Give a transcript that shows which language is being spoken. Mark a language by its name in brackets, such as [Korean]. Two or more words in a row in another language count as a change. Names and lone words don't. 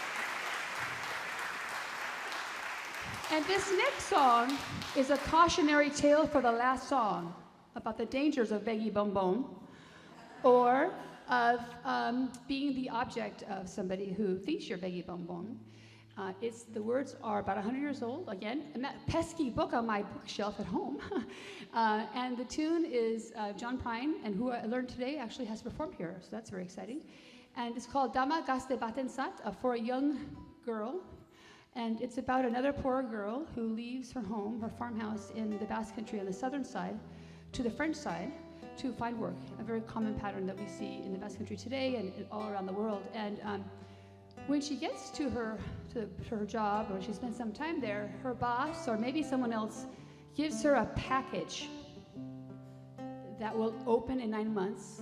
[English] And this next song is a cautionary tale for the last song about the dangers of Begi Bonbon, or of being the object of somebody who thinks you're Begi Bonbon. The words are about 100 years old, again, a pesky book on my bookshelf at home. And the tune is John Prine, and who I learned today actually has performed here, so that's very exciting. And it's called Dama, gazte, batentzat, for a young girl. And it's about another poor girl who leaves her home, her farmhouse in the Basque country on the southern side, to the French side to find work, a very common pattern that we see in the Basque country today and all around the world. And when she gets to her job, or she spends some time there, her boss or maybe someone else gives her a package that will open in 9 months.